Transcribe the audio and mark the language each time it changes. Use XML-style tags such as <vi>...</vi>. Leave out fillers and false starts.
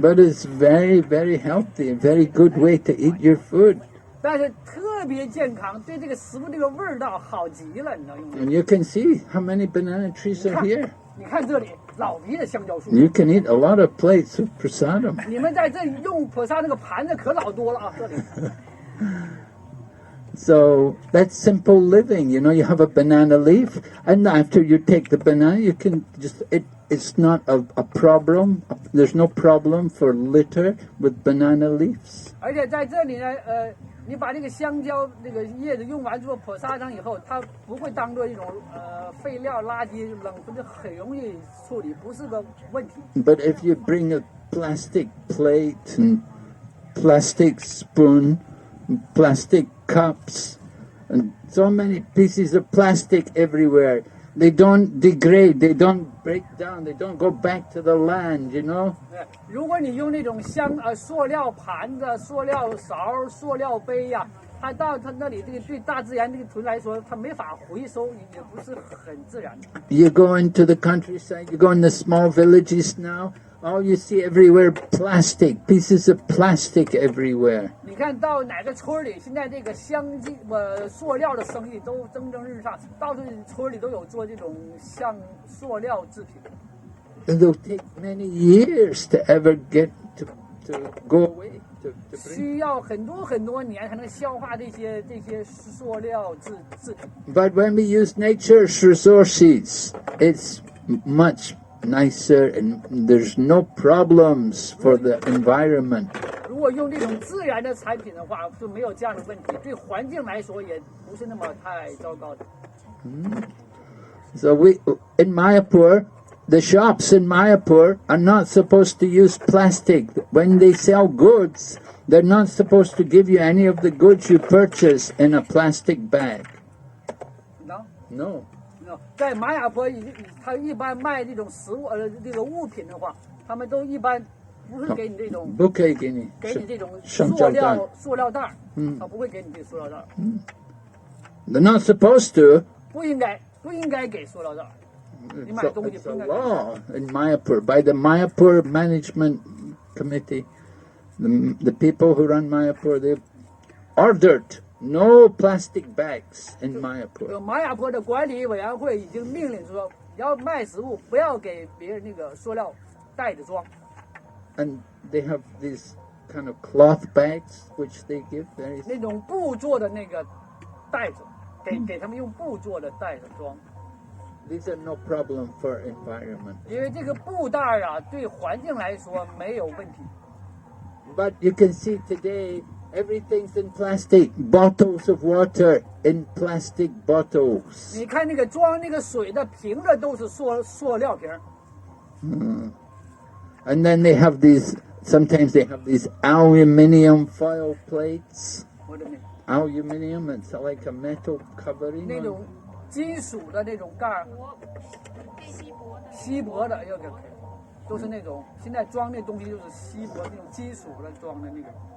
<en>But it's very, very healthy, a very good way to eat your food.</en> <zh>但是特别健康，对这个食物这个味道好极了，你知道用。</zh> <en>And you can see how many banana trees are here.</en> <zh>你看这里老皮的香蕉树，</zh> <en>You can eat a lot of plates of prasadam.</en> <zh>你们在这里用菩萨那个盘子可老多了啊，这里。</zh> <en>So that's simple living. You have a banana leaf, and after you take the banana, you can it's not a problem. There's no problem for litter with banana leaves.</en> <zh>而且在这里呢，你把这个香蕉这个叶子用完之后泼撒上以后，它不会当做一种废料垃圾扔，就很容易处理，不是个问题。</zh> <en>But if you bring a plastic plate and plastic spoon, and plastic cups, and so many pieces of plastic everywhere, they don't degrade, they don't break down, they don't go back to the land,</en> <zh>如果你用那种塑料盘子、塑料勺、塑料杯呀，他到他那里这个对大自然这个图来说，他没法回收，也不是很自然的。</zh> <en>You go into the countryside, you go in the small villages now, all you see everywhere plastic, pieces of plastic everywhere.</en> <zh>你看到哪个村里，现在这个塑料的生意都蒸蒸日上，到处村里都有做这种像塑料制品。</zh> <en>It'll take many years to ever get to go away. To bring.</en> <zh>需要很多年才能消化这些塑料制品。</zh> <en>But when we use nature's resources, it's much nicer and there's no problems for the environment.</en> <zh>如果用这种自然的产品的话，就没有这样的问题，对环境来说也不是那么太糟糕的。</zh> <en>So in Mayapur, the shops in Mayapur are not supposed to use plastic. When they sell goods, they're not supposed to give you any of the goods you purchase in a plastic bag. No.</en> <zh>在玛雅坡，他一般卖这种这个物品的话，他们都一般不是给你这种，不可以给你这种橡塑胶料袋，他不会给你这塑料袋。</zh> <en>They're not supposed to.</en> <zh>不应该给塑料袋。你买东西</zh> <en>It's</en> <zh>不</zh> <en>a</en> <zh>应该。</zh> <en>law in Mayapur by the Mayapur Management Committee. The people who run Mayapur, they've ordered no plastic bags in Mayapur.</en> <zh>玛雅坡的管理委员会已经命令说，要卖食物不要给别人那个塑料袋子装。</zh> <en>And they have these kind of cloth bags which they give.</en> <zh>那种布做的那个袋子，给他们用布做的袋子装。</zh> <en>These are no problem for environment.</en> <zh>因为这个布袋啊，对环境来说没有问题。</zh> <en>But you can see today everything's in plastic. Bottles of water in plastic bottles.</en> <zh>你看那个装那个水的瓶子都是塑料瓶。</zh> <en>And then they have sometimes they have these aluminium foil plates.</en> <zh>我的妈！</zh> <en>Aluminium, it's like a metal covering.</en> <zh>那种金属的那种盖，锡箔的，都是那种现在装那东西就是锡箔那种金属的装的那个。</zh>